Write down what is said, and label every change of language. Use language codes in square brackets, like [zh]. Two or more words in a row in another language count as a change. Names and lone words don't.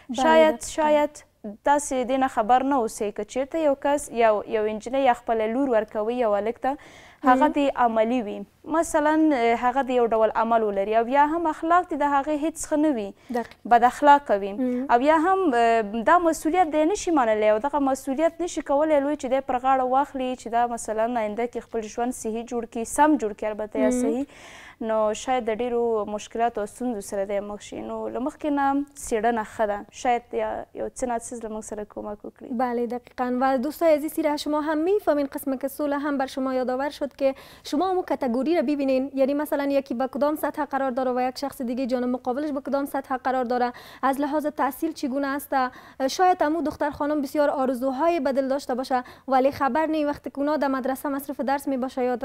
[ps] شاید تاسې دې نه خبر نه اوسئ که چېرته یو کس یو نجلۍ یا خپله لور ورکوي یو هلک ته، هغه دې عملي وي، مثلا هغه د یو ډول عمل ولري، او یا هم اخلاق دې د هغې هېڅ ښه نه وي، بد اخلاقه وي، او یا هم دا مسؤلیت دی نشي منلی، او دغه مسؤلیت نشي کولی لوی چې دی پر غاړه واخلي چې دا مثلا آینده کې خپل ژوند صحي جوړ کړي، سم جوړ کړي البته یا صحي، نو شاید د ډېرو مشکلاتو او ستونزو سره دی مخ شي. نو له مخکې نه څېړنه ښه ده، شاید یو څه ناڅیز له موږ سره کمک وکړي. [fa] بله دقیقا. و دوستای عزیزی را شما هم میفهمین قسم که سوله هم بر شما یادآور شد که شما اون کاتگوری را ببینین، یعنی مثلا یکی به کدام سطح قرار داره و یک شخص دیگه جانب مقابلش به کدام سطح قرار داره، از لحاظ تحصیل چگونه است. شاید امو دختر خانم بسیار آرزوهای به دل داشته باشه ولی خبر نی وقتی که اونا در مدرسه مصرف درس می باشه یا